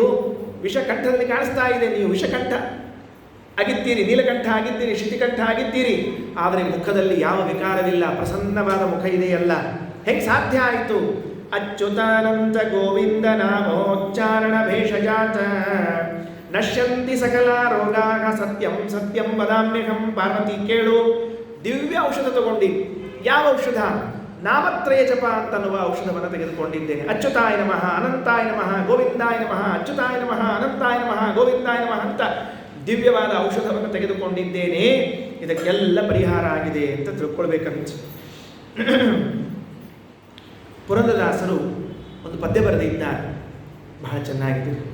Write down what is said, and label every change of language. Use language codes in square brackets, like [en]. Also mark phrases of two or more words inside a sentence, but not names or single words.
[kn] ವಿಷ ಕಂಠದಲ್ಲಿ ಕಾಣಿಸ್ತಾ ಇದೆ, ನೀವು ವಿಷಕಂಠ ಆಗಿದ್ದೀರಿ, ನೀಲಕಂಠ ಆಗಿದ್ದೀರಿ, ಶಿತಿಕಂಠ ಆಗಿದ್ದೀರಿ, ಆದರೆ ಮುಖದಲ್ಲಿ ಯಾವ ವಿಕಾರವಿಲ್ಲ, ಪ್ರಸನ್ನವಾದ ಮುಖ ಇದೆಯಲ್ಲ, ಹೇಗೆ ಸಾಧ್ಯ ಆಯಿತು? [sa] ಅಚ್ಯುತಾನಂತ ಗೋವಿಂದ ನಾಮೋಚ್ಚಾರಣ ಭೇಷಜಾತ ನಶ್ಯಂತಿ ಸಕಲ ರೋಗಾಗ ಸತ್ಯಂ ಸತ್ಯಂ ವದಾಮ್ಯಹಂ. [kn] ಪಾರ್ವತಿ ಕೇಳು, ದಿವ್ಯ ಔಷಧ ತಗೊಂಡಿ. ಯಾವ ಔಷಧ? ನಾಮತ್ರಯ ಜಪ ಅಂತನ್ನುವ ಔಷಧವನ್ನು ತೆಗೆದುಕೊಂಡಿದ್ದೇನೆ. [sa] ಅಚ್ಯುತಾಯ ನಮಃ, ಅನಂತಾಯ ನಮಃ, ಗೋವಿಂದಾಯ ನಮಃ, ಅಚ್ಯುತಾಯ ನಮಃ, ಅನಂತಾಯ ನಮಃ, ಗೋವಿಂದಾಯ ನಮಃ [kn] ಅಂತ ದಿವ್ಯವಾದ ಔಷಧವನ್ನು ತೆಗೆದುಕೊಂಡಿದ್ದೇನೆ. ಇದಕ್ಕೆಲ್ಲ ಪರಿಹಾರ ಆಗಿದೆ ಅಂತ ತಿಳ್ಕೊಳ್ಬೇಕಂತ ಪುರಂದರದಾಸರು ಒಂದು ಪದ್ಯ ಬರೆದಿದ್ದಾರೆ, ಬಹಳ ಚೆನ್ನಾಗಿದೆ.